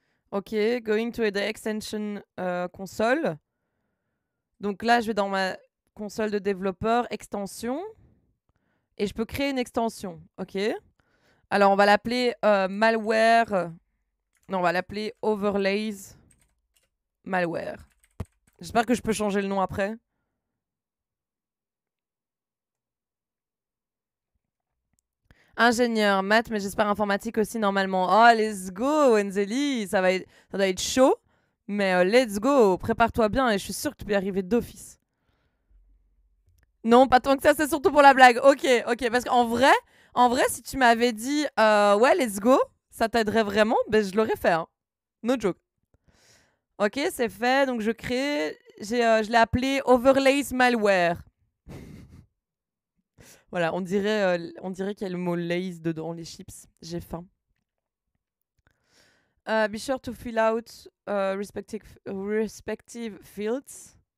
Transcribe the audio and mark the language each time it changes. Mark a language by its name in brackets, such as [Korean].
[English] Ok, going to the extension console. [French] Donc là, je vais dans ma console de développeur, extension. Et je peux créer une extension. Ok. Alors, on va l'appeler malware. Non, on va l'appeler overlays malware. J'espère que je peux changer le nom après. Ingénieur, maths, mais j'espère informatique aussi normalement. [English] Oh, let's go, [French] Wenzeli. Ça doit être chaud. Mais [English] let's go. [French] Prépare-toi bien et je suis sûre que tu peux y arriver d'office. Non, pas tant que ça, c'est surtout pour la blague. Ok, ok. Parce en vrai, si tu m'avais dit ouais, [English] let's go, [French] ça t'aiderait vraiment, ben je l'aurais fait. Hein. [English] No joke. [French] Ok, c'est fait. Donc je crée. Je l'ai appelé Overlays Malware. Voilà, on dirait qu'il y a le mot lays dedans, les chips. J'ai faim. [English] Be sure to fill out respective fields.